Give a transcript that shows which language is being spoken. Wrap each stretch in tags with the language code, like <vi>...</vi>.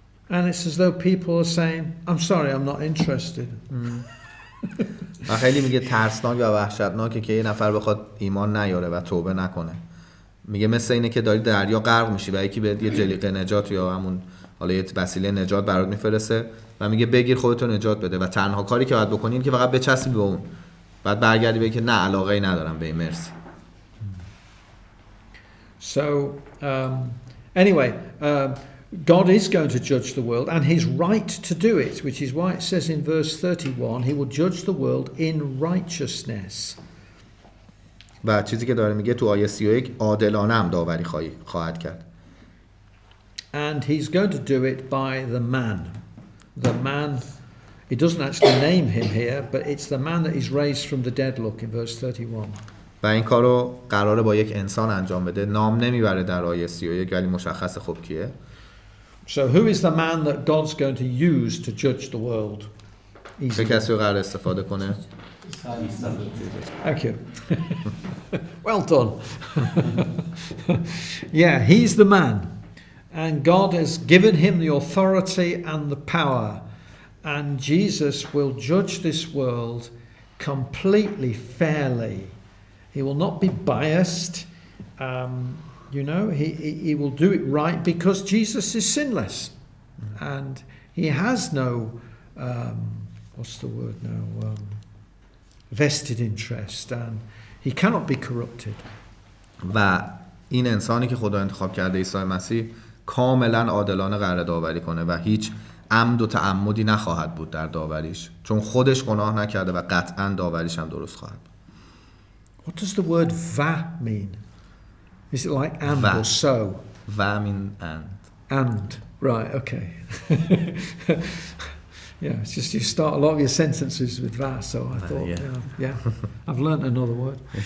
<en>And it's as though people are saying, I'm sorry, I'm not interested.</en> <fa>و خیلی میگه ترسناک و وحشتناکه که یه نفر بخواد ایمان نیاره و توبه نکنه. میگه مثل اینه که داری دریا غرق میشی و یکی بهت یه جلیقه نجات یا همون حالا یه وسیله نجات برات میفرسته و میگه بگیر خودتو نجات بده و تنها کاری که باید بکنی اینه که فقط بچسبی به اون. بعد برگردی بگی که نه علاقه‌ای ندارم به این، مرسی.</fa> <en>So anyway, God is going to judge the world, and he's right to do it, which is why it says in verse 31, he will judge the world in righteousness.</en> <fa>و چیزی که داره میگه تو آیه 31 عادلانه هم داوری خواهد کرد.</fa> <en>And he's going to do it by the man. The man, it doesn't actually name him here, but it's the man that is raised from the dead, look in verse 31.</en> <fa>و این کارو قراره با یک انسان انجام بده. نام نمیبره در آیه 31 ولی مشخص خب کیه.</fa> <en>So who is the man that God's going to use to judge the world?</en> <fa>چه کسی رو قرار استفاده کنه؟</fa> <en>Thank you. Well done. Yeah, he's the man. And God has given him the authority and the power. And Jesus will judge this world completely fairly. He will not be biased. You know, he will do it right because Jesus is sinless. And he has no, what's the word now? Vested interest, and he cannot be corrupted. و این انسانی که خدا انتخاب کرده عیسی مسیح کاملا عادلانه قرار داوری کنه و هیچ عمد و تعمدی نخواهد بود در داوریش، چون خودش گناه نکرده و قطعا داوریش هم درست خواهد بود. What does the word va mean? Is it like and or so? Va mean and. And, right, okay. Yeah, it's just you start a lot of your sentences with va, so I thought, yeah, I've learnt another word.</en>